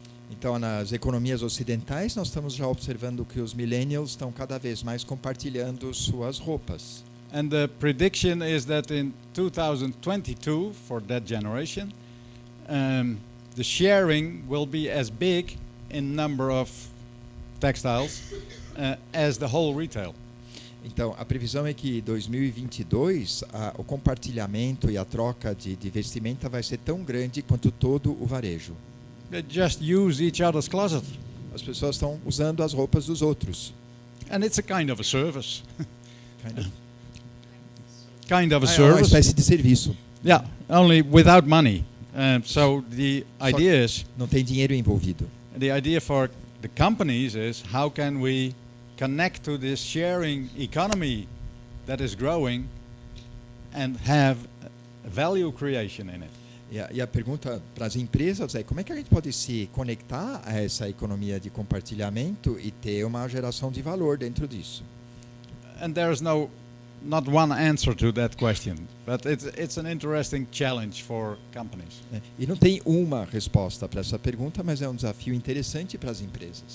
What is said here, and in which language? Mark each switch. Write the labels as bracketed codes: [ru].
[pt] Então, nas economias ocidentais, nós estamos já observando que os millennials estão cada vez mais compartilhando suas roupas. [en] And the prediction is that in 2022, for that generation, the sharing will be as big in number of textiles as the whole retail. [pt] Então, a previsão é que em 2022 o compartilhamento e a troca de vestimenta vai ser tão grande quanto todo o varejo. [en] They just use each other's closet. [pt] As pessoas estão usando as roupas dos outros. [en] And it's a kind of a service. Kind of. Kind of a [pt] É uma [en] service. [pt] espécie de serviço. [en] Yeah, only without money. So the idea is, [pt] Não tem dinheiro envolvido. [en] the idea for the companies is how can we connect to this sharing economy that is growing and have value creation in it. [pt] E a pergunta para as empresas é como é que a gente pode se conectar a essa economia de compartilhamento e ter uma geração de valor dentro disso. [en] And there's not one answer to that question, but it's an interesting challenge for companies. [pt] Né? E não tem uma resposta para essa pergunta, mas é um desafio interessante para as empresas.